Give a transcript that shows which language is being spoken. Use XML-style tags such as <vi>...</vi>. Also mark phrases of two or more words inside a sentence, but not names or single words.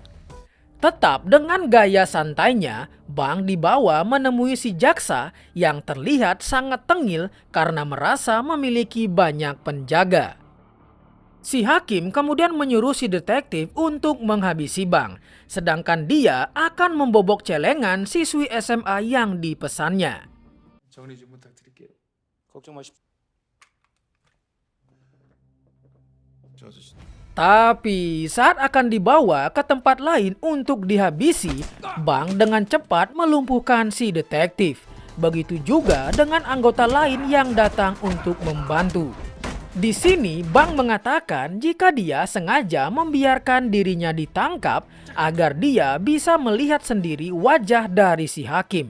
<id>Tetap dengan gaya santainya, Bang dibawa menemui si jaksa yang terlihat sangat tengil karena merasa memiliki banyak penjaga. Si hakim kemudian menyuruh si detektif untuk menghabisi Bang, sedangkan dia akan membobok celengan siswi SMA yang dipesannya.</id> <ko>정리 좀 부탁드릴게요. 걱정 마십시오. 저 아저씨</ko> <id>Tapi saat akan dibawa ke tempat lain untuk dihabisi, Bang dengan cepat melumpuhkan si detektif. Begitu juga dengan anggota lain yang datang untuk membantu. Di sini Bang mengatakan jika dia sengaja membiarkan dirinya ditangkap agar dia bisa melihat sendiri wajah dari si hakim.</id>